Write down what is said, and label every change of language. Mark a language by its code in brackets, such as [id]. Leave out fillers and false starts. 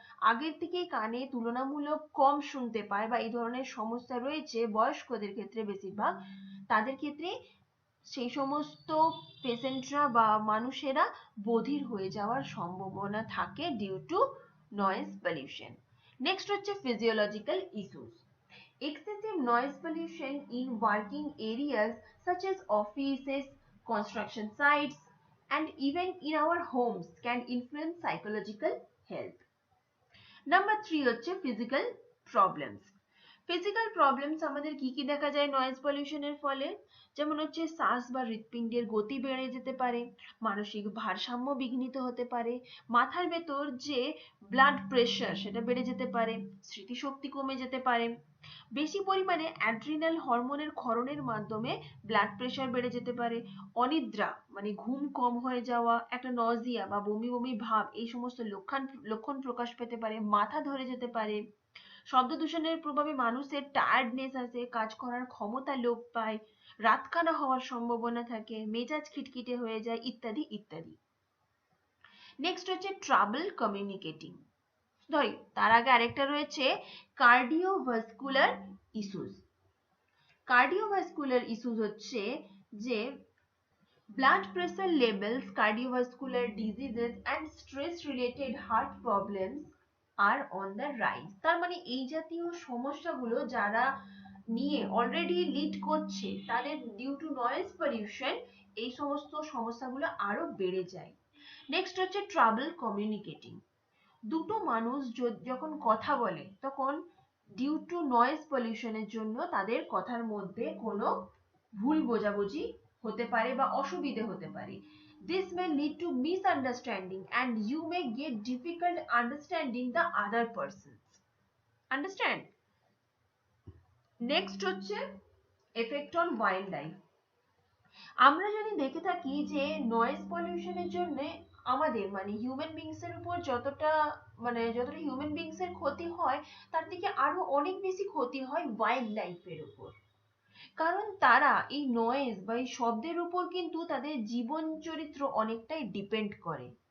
[bn] আগের থেকেই কানে তুলনামূলক কম শুনতে পায় বা এই ধরনের সমস্যা রয়েছে বয়স্কদের ক্ষেত্রে বেশিরভাগ, তাদের ক্ষেত্রে সেই সমস্ত পেশেন্টরা বা মানুষেরা বধির হয়ে যাওয়ার সম্ভাবনা থাকে due to noise pollution. Next হচ্ছে physiological issues. [en] Excessive noise pollution in working areas such as offices, construction sites, and even in our homes can influence psychological health. Number 3 [bn] হচ্ছে [en] physical problems. [bn] ফিজিক্যাল প্রবলেমস আমাদের কি কি দেখা যায় noise পলিউশনের ফলে, যেমন হচ্ছে শ্বাস বা হৃৎপিণ্ডের গতি বেড়ে যেতে পারে, মানসিক ভারসাম্য বিঘ্নিত হতে পারে, মাথার ভেতর যে ব্লাড প্রেশার সেটা বেড়ে যেতে পারে, স্মৃতিশক্তি কমে যেতে পারে, বেশি পরিমাণে অ্যাড্রিনাল হরমোনের ক্ষরণের মাধ্যমে ব্লাড প্রেশার বেড়ে যেতে পারে, অনিদ্রা মানে ঘুম কম হয়ে যাওয়া, একটা নজিয়া বা বমি বমি ভাব, এই সমস্ত লক্ষণ প্রকাশ পেতে পারে, মাথা ধরে যেতে পারে, শব্দ দূষণের প্রভাবে মানুষের টায়ার্ডনেস আসে, কাজ করার ক্ষমতা লোপ পায়, রাতকানা হওয়ার সম্ভাবনা থাকে, মেজাজ খিটখিটে হয়ে যায়, ইত্যাদি ইত্যাদি। নেক্সট হচ্ছে ট্রাবল কমিউনিকেটিং। সরি, তার আগে আরেকটা রয়েছে কার্ডিওভাস্কুলার ইস্যুস। [en] cardiovascular issues [bn] হচ্ছে যে [en] blood pressure levels, cardiovascular diseases and stress related heart problems are on the rise। [bn] তার মানে এই জাতীয় সমস্যাগুলো যারা নিয়ে অলরেডি লিড করছে, তাদের ডিউ টু নয়েজ পলিউশন এই সমস্ত সমস্যাগুলো আরো বেড়ে যায়। নেক্সট হচ্ছে ট্রাবল কমিউনিকেটিং। দুটো মানুষ যখন কথা বলে, তখন ডিউ টু নয়েজ পলিউশনের জন্য তাদের কথার মধ্যে কোনো ভুল বোঝাবুঝি হতে পারে বা অসুবিধে হতে পারে। [en] This may lead to misunderstanding and you may get difficult understanding the other person. Understand? Next [bn] হচ্ছে [en] effect on wildlife. [bn] আমরা যদি দেখে থাকি যে নয়েজ পলিউশনের জন্য আমাদের মানে হিউম্যান বিংস এর উপর যতটা হিউম্যান বিংস এর ক্ষতি হয়, তার থেকে আরো অনেক বেশি ক্ষতি হয় ওয়াইল্ড লাইফের উপর। কারণ তারা এই নয়েজ বা এই শব্দের উপর কিন্তু তাদের জীবন চরিত্র অনেকটাই ডিপেন্ড করে।